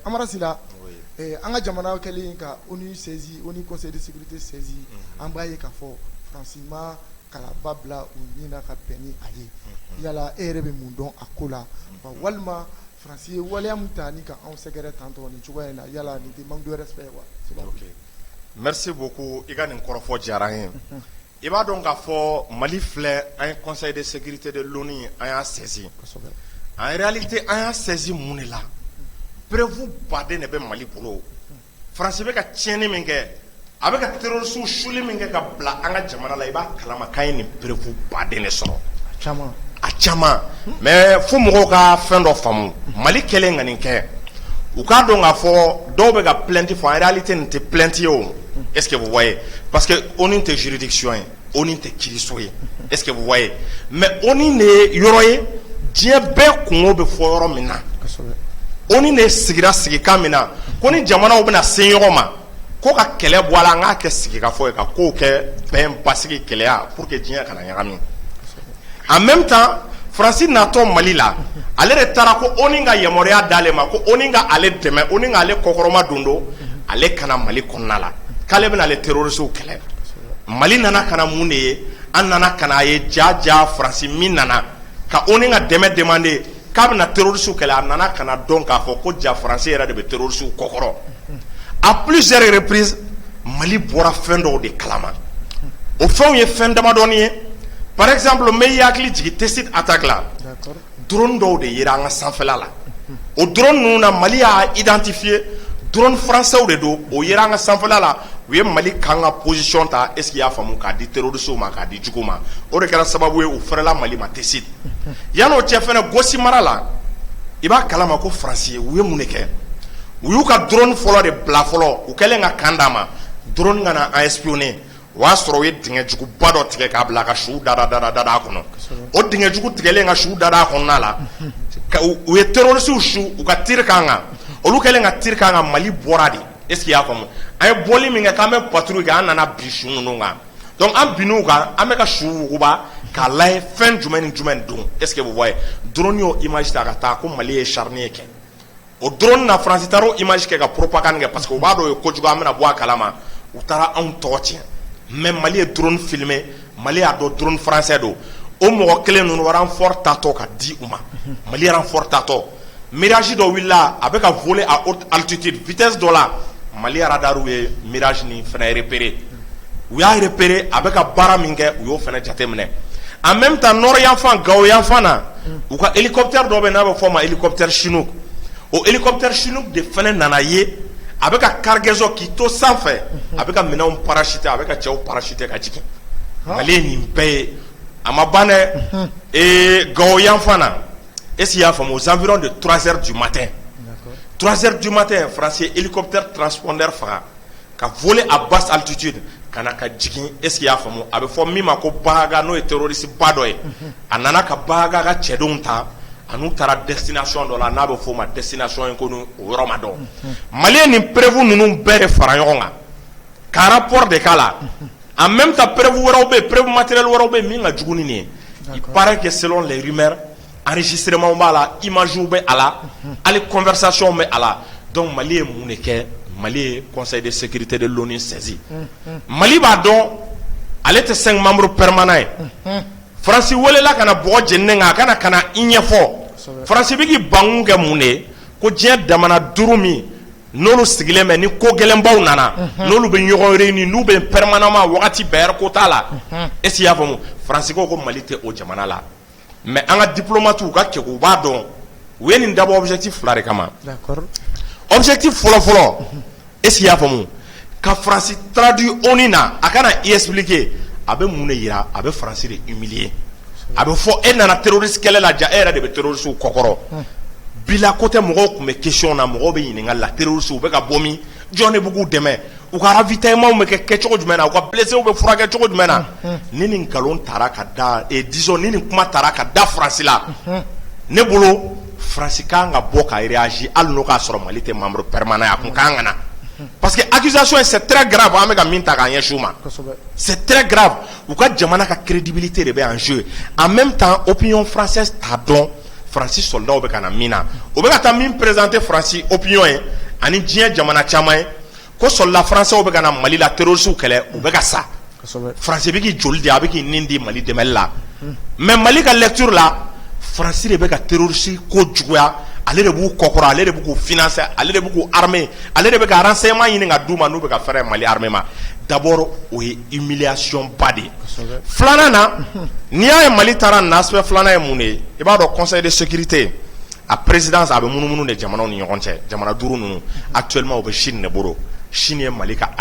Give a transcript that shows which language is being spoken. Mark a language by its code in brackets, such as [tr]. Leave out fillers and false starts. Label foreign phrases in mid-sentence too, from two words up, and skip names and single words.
[bm] Amara Sila an ka jamana kɛlen ka ONU [fr] saisi ONU conseil de sécurité saisi [bm] an b'a ye k'a fɔ Faransi ma kala babla u nina ka bɛn a ye yala e yɛrɛ bɛ mun dɔn a ko la walima Faransi ye waleya mun ta ni ka anw sɛgɛrɛ tantɔ nin cogoya in na yala nin tɛ [fr] manque de respect [bm] wa. [fr] Merci beaucoup [bm] i ka nin kɔrɔfɔ diyara n ye. I b'a dɔn k'a fɔ Mali filɛ an ye [fr] Conseil de sécurité de l'ONU [bm] an y'a saisi. [fr] En réalité [bm] an y'a saisi mun de la preuve baden de bɛ Mali bolo. Faransi bɛ ka tiɲɛni min kɛ a bɛ ka terroriste suli min kɛ ka bila an ka jamana la i b'a kalama k'an ye nin preuve baden de sɔrɔ. A caman mais fo mɔgɔw ka fɛn dɔ faamu Mali kɛlen ka nin kɛ u k'a dɔn k'a fɔ dɔw bɛ ka plainte fɔ [fr] en réalité [bm] nin tɛ plainte ye o. [fr] Est-ce que vous voyez? Parce que [bm] ONU tɛ juridiction ye ONU tɛ kiiriso ye. [fr] Est-ce que vous voyez? [bm] Mais ONU de ye yɔrɔ ye diɲɛ bɛɛ kungo bɛ fɔ yɔrɔ min na. ONU de sigira sigikan min na ko ni jamanaw bɛna se ɲɔgɔn ma ko ka kɛlɛ bɔ a la an k'a kɛ sigikafɔ ye ka kow kɛ bɛn basigi kɛlɛya [fr] pour que [bm] diɲɛ kana ɲagami. [fr] En même temps [bm] Faransi natɔ Mali la ale de taara ko ONU ka yamaruya d'ale ma ko ONU ka ale dɛmɛ ONU ka ale kɔkɔrɔma don do ale kana Mali kɔnɔna la k'ale bɛna ale terroriste kɛlɛ. Mali nana kana mun de ye an nana kana ye ja Faransi min nana ka ONU ka dɛmɛ demander k'a bɛna terroriste kɛlɛ a nana kana dɔn k'a fɔ ko ja Faransi yɛrɛ de bɛ terroriste kɔkɔrɔ. [fr] À plusieurs reprises [bm] Mali bɔra fɛn dɔw de kalama o fɛnw ye fɛn damadɔni ye. [fr] Par exemple [bm] n bɛ hakili jigin Tessit attaque la drone dɔw de yera an ka sanfɛla la o drone ninnu na Mali y'a identifié [fr] drone français [bm] de don o yera an ka sanfɛla la u ye Mali kan ka position ta [fr] est-ce qu'il y'a [bm] faamu k'a di terroriste ma k'a di jugu ma o de kɛra sababu ye u fɛrɛla Mali ma Tessit yan'o cɛ fɛnɛ Gosi mara la i b'a kalama ko Faransi u ye mun de kɛ u y'u ka drone fɔlɔ de bila fɔlɔ u kɛlen ka kan d'a ma drone kana an espionner o y'a sɔrɔ u ye dingɛ juguba dɔ tigɛ k'a bila ka su dada a kɔnɔ o dingɛ jugu tigɛlen ka su dada a kɔnɔna la u ye terroriste su u ka tir k'an kan olu kɛlen ka tir k'an kan Mali bɔra de [fr] est-ce qu'il y'a [bm] faamu an ye bɔli min kɛ k'an bɛ patrouille kɛ an nana bi su ninnu kan donc an binn'u kan an bɛ ka su wuguba k'a lajɛ fɛn jumɛn ni jumɛn don [fr] est-ce que vous voyez [bm] drone y'o image ta ka taa ko Mali ye charnier kɛ o drone na Faransi taara o image kɛ ka propagande kɛ [fr] parce que [bm] u b'a dɔn o ye kojugu an bɛna bɔ a kalama u taara anw tɔgɔ tiɲɛ. Mais Mali ye [fr] drone filmé [bm] Mali y'a dɔn [fr] drone français [bm] don o mɔgɔ kelen ninnu renfort tatɔ ka di u ma Mali renfort tatɔ mirage dɔ wulila a bɛ ka [fr] voler à haute altitude vitesse [bm] dɔ la Mali radar ye mirage nin fɛnɛ repérer u y'a repérer a bɛ ka baara min kɛ u y'o fɛnɛ jateminɛ [fr] en même temps nord [bm] yanfan Gao yanfan na u ka hélicoptère dɔ bɛ n'a bɛ fɔ ma [fr] hélicoptère Chinook [bm] o [fr] hélicoptère Chinook [bm] de fɛnɛ nana ye a bɛ ka cargaison k'i to sanfɛ a bɛ ka minɛnw parachuter a bɛ ka cɛw parachuter ka jigin Mali ye nin bɛɛ ye a ma ban dɛ Gao yanfan na [fr] est-ce qu'il y'a [bm] faamu [fr] aux environs de 3h du matin [bm] 3h du matin Faransi ye [fr] hélicoptère transpondeur [bm] faga ka [fr] voler à basse altitude [bm] ka na ka jigin [fr] est-ce qu'il y'a [bm] faamu a bɛ fɔ min ma ko Bahaga n'o ye terroriste ba dɔ ye a nana ka Bahaga ka cɛdenw ta anu taara destination dɔ la n'a bɛ fɔ o ma destination in ko ni o yɔrɔ ma dɔn Mali ye nin preuve ninnu bɛɛ de fara ɲɔgɔn kan ka rapport de k'a la [fr] en même temps [bm] preuve wɛrɛw bɛ yen [fr] preuve matériel [bm] wɛrɛw bɛ yen min ka jugu ni nin ye [fr] il paraît que selon les rumeurs enregistrement [bm] b'a la images bɛ a la hali conversation bɛ a la donc Mali ye mun de kɛ Mali ye [fr] conseil de sécurité de l'ONU [bm] saisi Mali b'a dɔn ale tɛ [fr] 5 membres permanents [bm] ye Faransi welela kana bɔgɔ jeninen kan a kana kana i ɲɛfɔ Faransi bɛ k'i bankun kɛ mun de ye ko diɲɛ damana 5 min n'olu sigilen bɛ ni ko gɛlɛnbaw nana n'olu bɛ ɲɔgɔn réuni n'u bɛ permanemment wagati bɛɛ ko t'a la [fr] est-ce qu'il y'a [bm] faamu Faransi ko Mali tɛ o jamana la mais an ka diplomate u ka kɛ u b'a dɔn u ye nin dabɔ objectif 2 de kama objectif fɔlɔ [fr] est-ce qu'il y'a [bm] faamu ka Faransi traduit ONU na a kana i expliquer a bɛ mun de yira a bɛ Faransi de humilier a bɛ fɔ e nana terroriste kɛlɛ la ja e yɛrɛ de bɛ terroriste kɔkɔrɔ bila côté mɔgɔw tun bɛ question na mɔgɔw bɛ ɲininka la terroriste u bɛ ka bɔ min jɔn de bɛ k'u dɛmɛ u ka ravitaillement bɛ kɛ cogo jumɛn na u ka blessés bɛ furakɛ cogo jumɛn na ni nin nkalon taara ka da disons ni nin kuma taara ka da Faransi la ne bolo Faransi kan ka bɔ ka réagir hali n'o k'a sɔrɔ Mali tɛ [fr] membre permanent [bm] a kun kan ka na [fr] parce que accusation c'est très grave [bm] an bɛ ka min ta k'a ɲɛsin u ma [fr] c'est très grave [bm] u ka jamana ka crédibilité de bɛ [fr] en jeu en même temps opinion française [bm] t'a dɔn Faransi soldat bɛ ka na min na o bɛ ka taa min présenter Faransi opinion ye ani diɲɛ jamana caman ye ko [fr] soldat français [bm] bɛ ka na Mali la terroriste kɛlɛ u bɛ ka sa France bɛ k'i joli de a bɛ k'i nin di Mali dɛmɛli la mais Mali ka lecture la France de bɛ ka terroriste ko juguya ale de b'u kɔkɔrɔ ale de b'u financer ale de b'u armer ale de bɛ ka renseignement ɲini ka d'u ma n'u bɛ ka fɛrɛ Mali armée ma d'abord o ye humiliation ba de filanan na n'i y'a ye Mali taara nin aspect filanan ye mun de ye i b'a dɔn [fr] conseil de sécurité [bm] a présidence a bɛ munumunu de jamanaw ni ɲɔgɔn cɛ jamana duuru ninnu actuellement o bɛ Chine de bolo Chine ye Mali ka